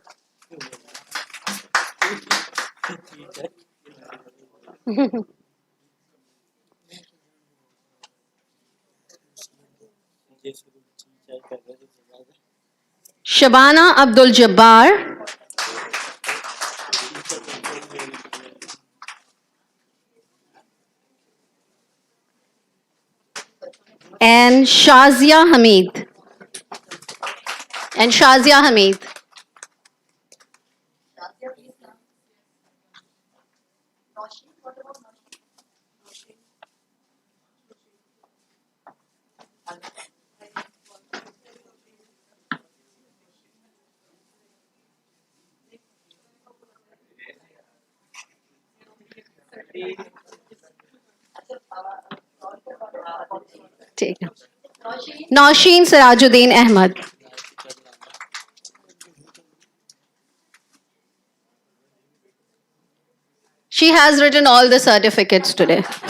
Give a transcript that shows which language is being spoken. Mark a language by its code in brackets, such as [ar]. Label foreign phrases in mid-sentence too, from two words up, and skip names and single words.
[en] Shabana Abdul Jabbar, and Shazia Hamid. [hi] ठीक है Nausheen Sirajuddin Ahmad. [en] She has written all the certificates today.